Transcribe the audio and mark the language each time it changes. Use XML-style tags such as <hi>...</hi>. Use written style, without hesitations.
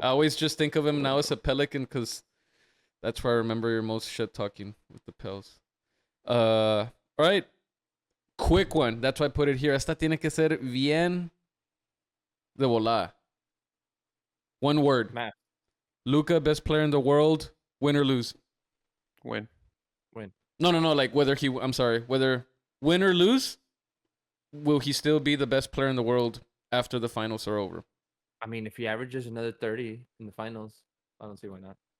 <en>I always just think of him now as a Pelican because that's where I remember your most shit talking with the Pels. All right. Quick one. That's why I put it here.</en> <es>Esta tiene que ser bien de volada.</es> <en>One word. Matt. Luka, best player in the world. Win or lose? Win. No. Like whether whether win or lose, will he still be the best player in the world after the finals are over? I mean, if he averages another 30 in the finals, I don't see why not.</en>